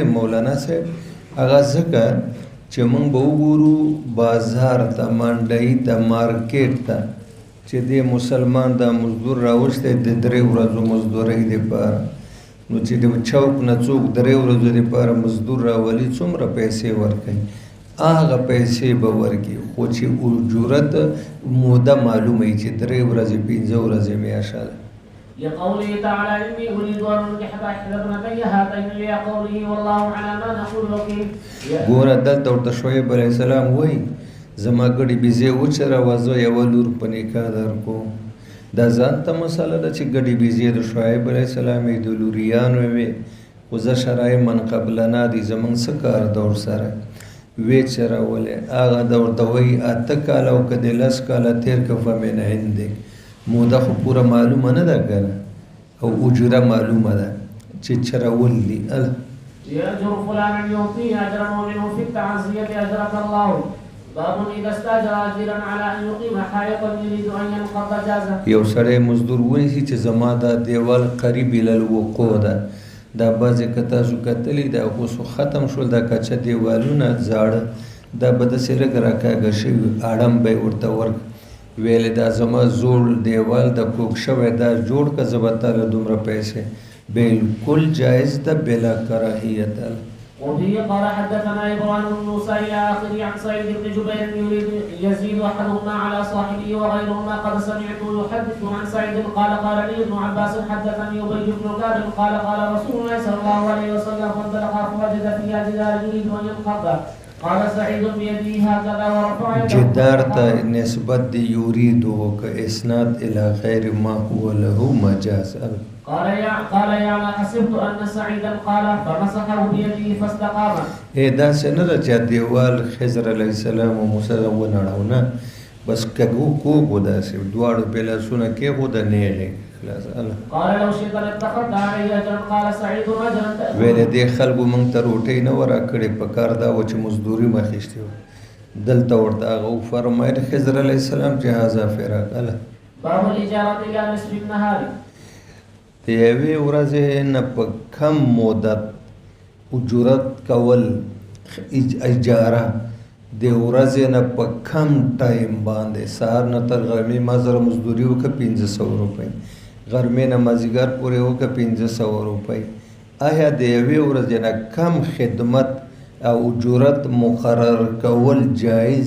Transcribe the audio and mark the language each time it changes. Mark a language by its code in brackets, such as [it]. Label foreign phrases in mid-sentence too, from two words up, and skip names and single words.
[ps] مولانا صاحب هغه ځکه چې موږ به وګورو بازار ته منډۍ ته مارکیټ ته چې د مسلمان د مزدور راوستی د 3 ورځو مزدورۍ دپاره نو چې د چوک نه څوک 3 ورځو دپاره مزدور راولي څومره پیسې ورکوي هغه پیسې به ورکړي خو چې اجورت موده معلومه وي چې 3 ورځې 5 ورځې میاشته ده [ar] لقوله تعالى إني أريد أن أنكح إحدى ابنتي هاتين لقوله والله على ما نقول وكيل [ps] ګوره دلته ورته شعیب [ar] علیه السلام [ps] وایي زما ګډې بیزې وچروه زه یوه لور په نکاح درکوم دا ځان ته مسله ده چې ګډې بیزې د شعیب [ar] علیه السلام [ps] یې د لوریانو وې خو زه [ar] شرای من قبلنا [ps] دي زموږ څه کار دور سره وې چرولې هغه د ورته وایي 8 کاله او که د 10 کاله تېر که [ar] فمن عندک [ps] موده خو پوره معلومه نه ده کنه او اجوره معلومه ده چې چرول دي [ar] يأجر فلانا يعطيه أجرا ومنه في التعزية أجرك الله باب إذا استأجر أجيرا على أن يقيم حائطا يريد أن ينقض جازه [ps] یو سړی مزدور ونیسي چې زما دا دیوال [ar] قریب الی الوقوع [ps] ده دا بعضې که تاسو کتلي دا اوس ختم شول دا کچه دیوالونه زاړه دا به داسې لږ راکاږه شوي اړم به یې ورته ورک ویلې دا زما زوړ دیوال د کوک شوی دا جوړ که زه به تاله دومره پیسې بالکل جایز ده [ar] بلا کراهیت وبه قال حدثنا إبراهيم بن موسى إلى آخره عن سعيد بن جبير يريد يزيد أحدهما على صاحبه وغيرهما قد سمعته يحدث عن سعيد قال قال لي ابن عباس حدثني أبي بن كعب قال قال رسول الله صلى الله عليه وسلم فانطلق فوجد فيها جدار يريد أن ينقض قال سعيد بيده هكذا ورفع [ps] جدار ته نسبت دی یوریدو که [ar] اسناد الى غیر ما هو له مجاز قال يا حسبت ان سعيدا قال فمسحه بيده فاستقام [ps] دا څنګه ده چې دیوال خضر [ar] علیه السلام [ps] او موسی ونړاو نه بس کګو کوګو داسې دواړو په لاسونه کېښود نیغې خلاص [ar] قال لو شئت لاتخذت عليه اجرا قال سعيد اجرا [ps] ویلې دې خلکو موږ ته روټۍ نه وه راکړې په کار دا و چې مزدوري مه اخیستې وه دلته ورته هغه وفرمایل خضر [ar] علیه السلام [ps] چې [ar] هذا فراق باب الاجاره الى نصف النهار [ps] د یوې ورځې نه په کم مدت اجرت کول اجاره د ورځې نه په کم ټایم باندې سهار نه تر غرمې ما سره مزدوري وکړه 500 روپۍ غرمې نه مازدیګر پورې وکړه 500 روپۍ آیا د یوې ورځې نه کم خدمت او اجرت مقرر کول جایز